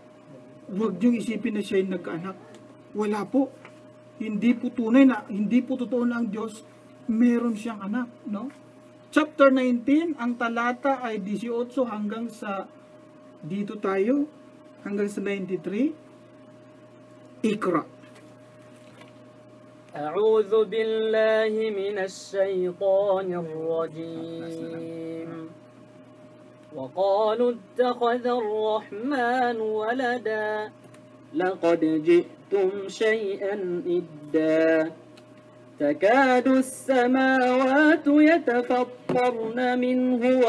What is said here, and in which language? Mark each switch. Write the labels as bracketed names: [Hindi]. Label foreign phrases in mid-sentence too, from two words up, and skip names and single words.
[Filipino] Huwag niyong isipin na siya yung nagkaanak. Wala po. Hindi po tunay na, hindi po totoo na ang Diyos, meron siyang anak, no? Chapter 19, ang talata ay 18 hanggang sa, dito tayo, hanggang sa 93. Ikra. [Arabic] أعوذ بالله من الشيطان الرجيم وقالوا اتخذ الرحمن ولدا لقد جئتم شيئا إدا تكاد السماوات يتفطرن منه